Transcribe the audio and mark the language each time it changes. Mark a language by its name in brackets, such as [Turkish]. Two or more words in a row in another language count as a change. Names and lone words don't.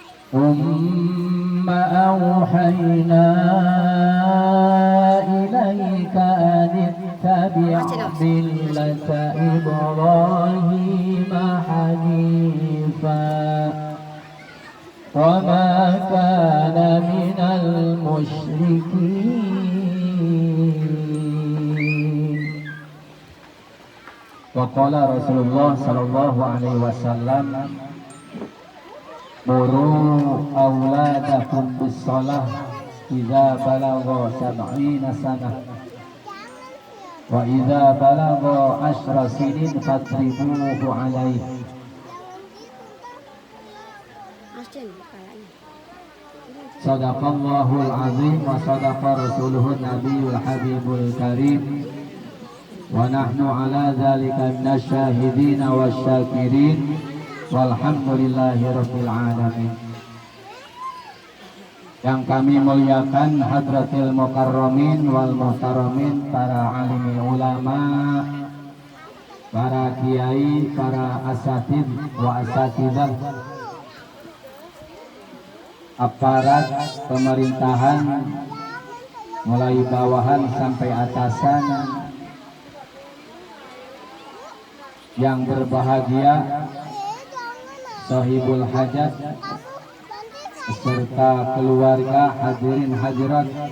[Arabic] ثم أوحينا إليك أن اتبع ملة إبراهيم حنيفا وما كان من المشركين. وقال رسول الله صلى الله عليه وسلم, مروا أولادكم بالصلاة إذا بلغ سبعين سنة وإذا بلغ 10 سنين فاضربوه عليه. صدق الله العظيم وصدق رسوله النبي الحبيب الكريم ونحن على ذلك من الشاهدين والشاكرين والحمد لله رب العالمين. [Indonesian] Yang kami muliakan [Arabic] حضرة المكرمين والمحترمين, [Indonesian] para alim ulama, para kiai, para [Arabic] أساتذ وأساتذة, [Indonesian] aparat pemerintahan mulai bawahan sampai atasan yang berbahagia, [Arabic] صاحب الحاجة [Indonesian] beserta keluarga, hadirin hadirat